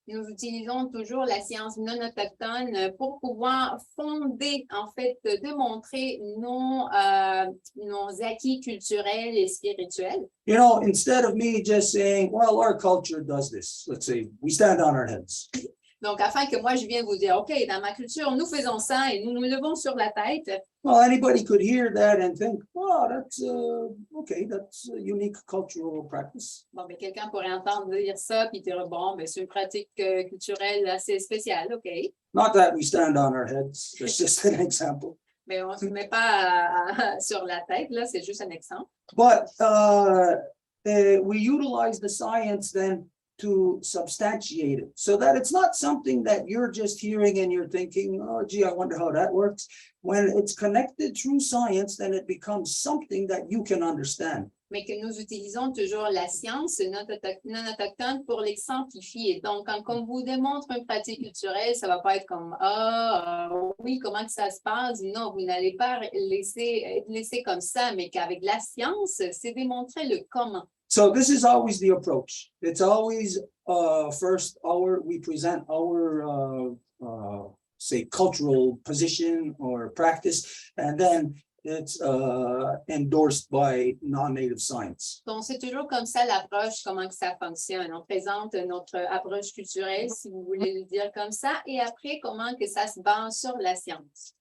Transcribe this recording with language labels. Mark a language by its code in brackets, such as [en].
[fr] Nous utilisons toujours la science non autochtone pour pouvoir fonder, en fait, démontrer nos acquis culturels et spirituels. [en] You know, instead of me just saying, well, our culture does this, let's say, we stand on our heads. [fr] Donc, afin que moi, je vienne vous dire, OK, dans ma culture, nous faisons ça et nous nous levons sur la tête. [en] Well, anybody could hear that and think, oh, that's okay, that's a unique cultural practice. [fr] Bon, ben, quelqu'un pourrait entendre dire ça puis dire, bon, ben, c'est une pratique culturelle assez spéciale, OK. [en] Not that we stand on our heads, it's just an example. [fr] Mais on ne se met pas sur la tête, là, c'est juste un exemple. [en] But we utilize the science then to substantiate it so that it's not something that you're just hearing and you're thinking, oh, gee, I wonder how that works. When it's connected through science, then it becomes something that you can understand. [fr] Mais que nous utilisons toujours la science non autochtone pour l'exemplifier. Donc, quand on vous démontre une pratique culturelle, ça ne va pas être comme oui, comment que ça se passe? Non, vous n'allez pas laisser comme ça, mais qu'avec la science, c'est démontrer le comment. [en] So this is always the approach. It's always first we present our say cultural position or practice, and then it's endorsed by non-native science. [fr] Donc, c'est toujours comme ça l'approche, comment que ça fonctionne. On présente notre approche culturelle, si vous voulez le dire comme ça, et après, comment que ça se base sur la science.